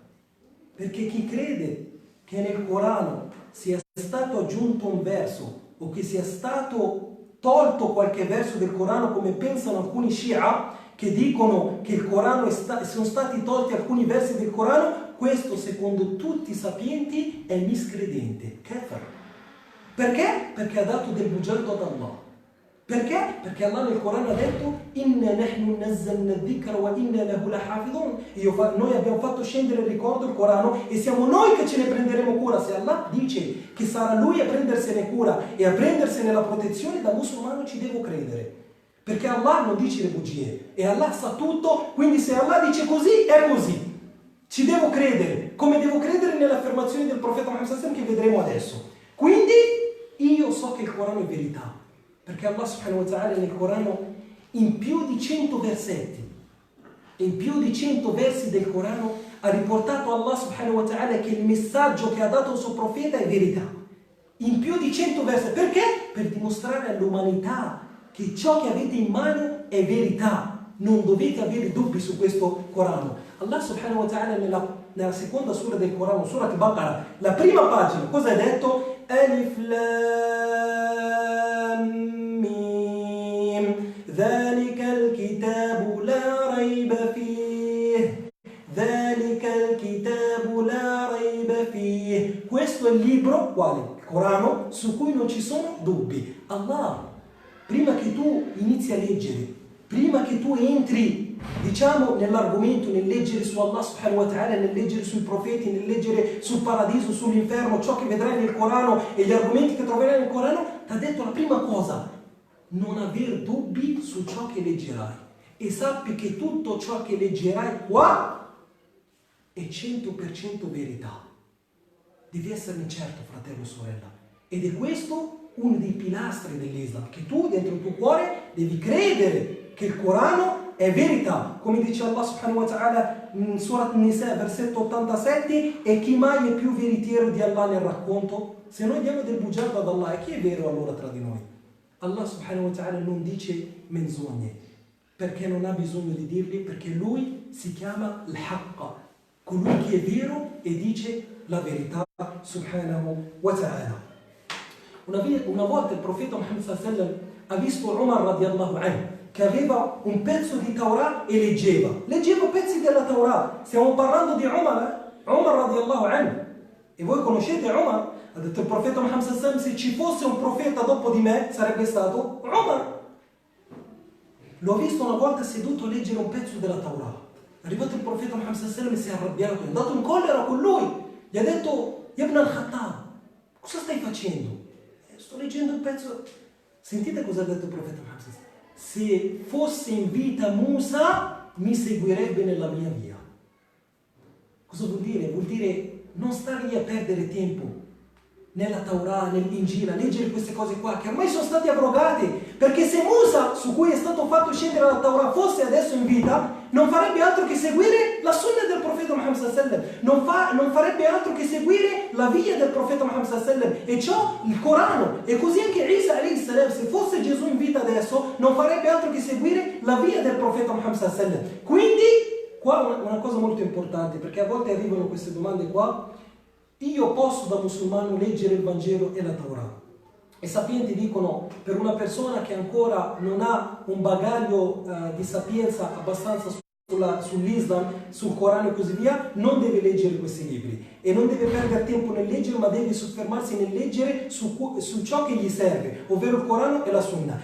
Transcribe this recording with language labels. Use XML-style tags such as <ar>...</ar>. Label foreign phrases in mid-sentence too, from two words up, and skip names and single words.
<it>Perché chi crede che nel Corano sia stato aggiunto un verso o che sia stato tolto qualche verso del Corano, come pensano alcuni Shia che dicono che il Corano sono stati tolti alcuni versi del Corano, questo secondo tutti i sapienti è miscredente, kafir. Perché? Perché ha dato del bugiardo ad Allah. Perché? Perché Allah nel Corano ha detto</it> <ar>إنا نحن نزلنا الذكر وإنا له لحافظون.</ar> <it>Noi abbiamo fatto scendere il ricordo, il Corano, e siamo noi che ce ne prenderemo cura. Se Allah dice che sarà Lui a prendersene cura e a prendersene la protezione, da musulmano ci devo credere. Perché Allah non dice le bugie e Allah sa tutto, quindi se Allah dice così, è così. Ci devo credere, come devo credere nelle affermazioni del profeta Muhammad</it> <ar>صلى الله عليه وسلم</ar> <it>che vedremo adesso. Quindi io so che il Corano è verità. Perché Allah</it> <ar>سبحانه وتعالى</ar> <it>nel Corano, in più di 100 versetti, in più di 100 versi del Corano, ha riportato Allah</it> <ar>سبحانه وتعالى</ar> <it>che il messaggio che ha dato il suo profeta è verità. In più di 100 versetti. Perché? Per dimostrare all'umanità che ciò che avete in mano è verità. Non dovete avere dubbi su questo Corano. Allah</it> <ar>سبحانه وتعالى</ar> <it>nella seconda sura del Corano, Surat al-Baqarah, la prima pagina, cosa ha detto?</it> <ar>ألف لام ذلك الكتاب لا ريب فيه ذلك الكتاب لا ريب فيه.</ar> <it>Questo è il libro, quale? Il Corano, su cui non ci sono dubbi. Allah, prima che tu inizi a leggere, prima che tu entri, diciamo, nell'argomento, nel leggere su Allah</it> <ar>سبحانه وتعالى,</ar> <it>nel leggere sui profeti, nel leggere sul paradiso, sull'inferno, ciò che vedrai nel Corano e gli argomenti che troverai nel Corano, ti ha detto la prima cosa: non aver dubbi su ciò che leggerai, e sappi che tutto ciò che leggerai qua è 100% verità. Devi esserne certo, fratello e sorella, ed è questo uno dei pilastri dell'Islam, che tu dentro il tuo cuore devi credere che il Corano è verità, come dice Allah</it> <ar>سبحانه وتعالى</ar> <it>in Surat Nisa, versetto 87, e chi mai è più veritiero di Allah nel racconto? Se noi diamo del bugiardo ad Allah, e chi è vero allora tra di noi? Allah</it> <ar>سبحانه وتعالى</ar> <it>non dice menzogne, perché non ha bisogno di dirli, perché lui si chiama al-Haqqa, colui che è vero e dice la verità</it> <ar>سبحانه وتعالى.</ar> <it>Una volta il profeta Muhammad</it> <ar>صلى الله عليه وسلم</ar> <it>ha visto Umar</it> <ar>رضي الله عنه</ar> <it>che aveva un pezzo di Torah e leggeva pezzi della Torah. Stiamo parlando di Umar</it> <ar>رضي الله عنه,</ar> <it>e voi conoscete Umar. Ha detto il profeta Muhammad</it> <ar>صلى الله عليه وسلم:</ar> <it>se ci fosse un profeta dopo di me sarebbe stato Umar. L'ho visto una volta seduto a leggere un pezzo della Torah. È arrivato il profeta Muhammad</it> <ar>صلى الله عليه وسلم</ar> <it>e si è arrabbiato, è andato in collera con lui, gli ha detto: Ibn al-Khattab, cosa stai facendo? Sto leggendo il pezzo. Sentite cosa ha detto il profeta Muhammad</it> <ar>صلى الله عليه وسلم:</ar> <it>se fosse in vita Musa mi seguirebbe nella mia via. Cosa vuol dire? Vuol dire non stare lì a perdere tempo nella Torah, nell'Injila, leggere queste cose qua che ormai sono state abrogate, perché se Musa, su cui è stato fatto scendere la Torah, fosse adesso in vita, non farebbe altro che seguire la sunna del profeta Muhammad</it> <ar>صلى الله عليه وسلم,</ar> <it>non farebbe altro che seguire la via del profeta Muhammad</it> <ar>صلى الله عليه وسلم,</ar> <it>e ciò il Corano. E così anche Isa</it> <ar>عليه السلام,</ar> <it>se fosse Gesù in vita adesso, non farebbe altro che seguire la via del profeta Muhammad</it> <ar>صلى الله عليه وسلم.</ar> <it>Quindi qua una cosa molto importante, perché a volte arrivano queste domande qua: io posso da musulmano leggere il Vangelo e la Torah. I sapienti dicono, per una persona che ancora non ha un bagaglio di sapienza abbastanza sull'Islam, sul Corano e così via, non deve leggere questi libri e non deve perdere tempo nel leggere, ma deve soffermarsi nel leggere su ciò che gli serve, ovvero il Corano e la Sunna.</it>